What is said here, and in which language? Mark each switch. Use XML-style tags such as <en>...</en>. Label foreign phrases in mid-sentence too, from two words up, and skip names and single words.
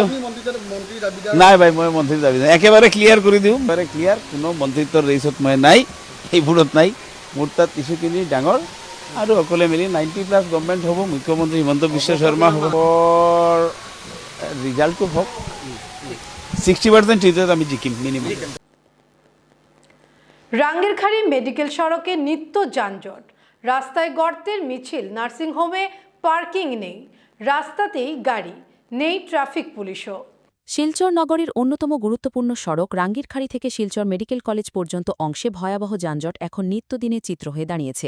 <as>নাই ভাই, মই মন্ত্ৰীৰ দাবী নাই, একেবাৰে ক্লিয়াৰ কৰি দিওঁ। একেবাৰে ক্লিয়াৰ, কোনো মন্ত্ৰিত্বৰ ৰেচত মই নাই, সেইবোৰত নাই। মোৰ তাত ইছ্যুখিনি ডাঙৰ আৰু সকলোৱে মিলি 90+ গভৰ্ণমেণ্ট হ'ব, মুখ্যমন্ত্ৰী হিমন্ত বিশ্ব শৰ্মা হ'ব। ৰিজাল্টটো হওক, 60% ৰিজাল্ট আমি জিকিম মিনিমাম।</as> <bn>রাঙ্গিরখাড়ি মেডিকেল সড়কে নিত্য যানজট, রাস্তায় গর্তের মিছিল, নার্সিংহোমে পার্কিং নেই, রাস্তাতেই গাড়ি নেই, ট্রাফিক পুলিশও। শিলচর নগরীর অন্যতম গুরুত্বপূর্ণ সড়ক রাঙ্গিরখাড়ি থেকে শিলচর মেডিকেল কলেজ পর্যন্ত অংশে ভয়াবহ যানজট এখন নিত্যদিনের চিত্র হয়ে দাঁড়িয়েছে।</bn>